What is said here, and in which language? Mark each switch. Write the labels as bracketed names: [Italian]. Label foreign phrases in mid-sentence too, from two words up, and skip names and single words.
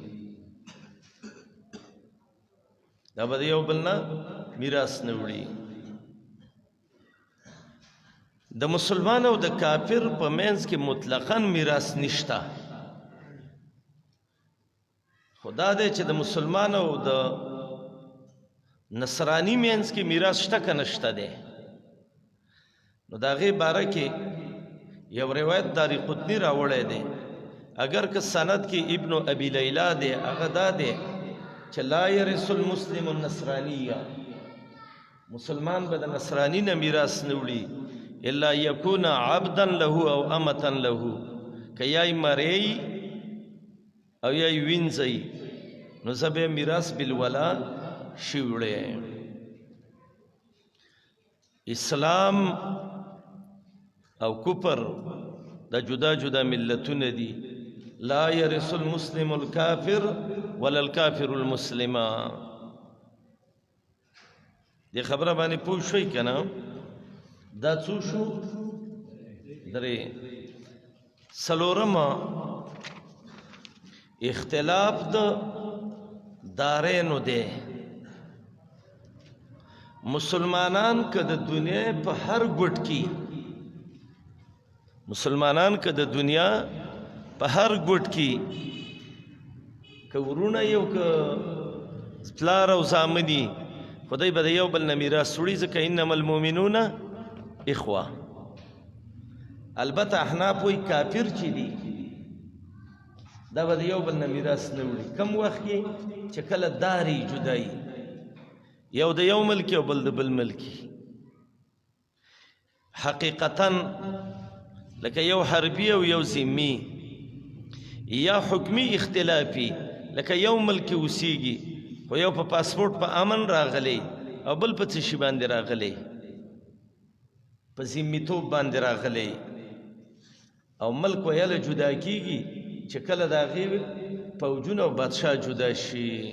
[Pashto] دا به یو بل نه میراث نه وړي د مسلمان او د کافر په منځ کې مطلقاً میراث نشته خدا دې چې د مسلمان او د نصرانی منځ کې میراث شته که نشته دی نو د هغې باره کې یو روایت داری قطنی راوړی دی اگر که سند کې ابن ابي لیلا دی هغه دا دی چې [Arabic] لا يرث المسلم النصرانیه [Pashto] مسلمان به د نصرانی نه میراث نه وړي [Arabic] الا يكون عبدا له او امه له [Pashto] که یای مری او یای وینځي نو زبې میراث بالولا شیوړې اسلام او کفر دا جدا جدا ملتونه دي [Arabic] لا يرث المسلم الكافر ولا الكافر المسلم [Pashto] دې خبره باندې پوه شئ کنه دا څو شو درې څلورم اختلاف د دارینو دی مسلمانان که د دنیا په هر ګوټ کې مسلمانان که د دنیا په هر ګوټ کې که ورونه یو که پلار او زامني خدای به د یو بل نه میراث وړي ځکه [Arabic] انما المؤمنون اخوه [Pashto] البته احناف وایي کافر چې دي دا به د یو بل نه میراث نه وړي کم وخت کې چې کله داري جدایي یو د یو ملک او بل د بل ملکی حقیقتا لکه یو حربي او یو ذمي یا حکمی اختلافي لکه یو ملک اوسیږي خو یو په پاسپورت په امن راغلی او بل په څه شي باندې راغلی په ذمیتوب باندې راغلی او ملک ویله جدا کیږي چې کله د هغې فوجونه او بادشاه جدا شي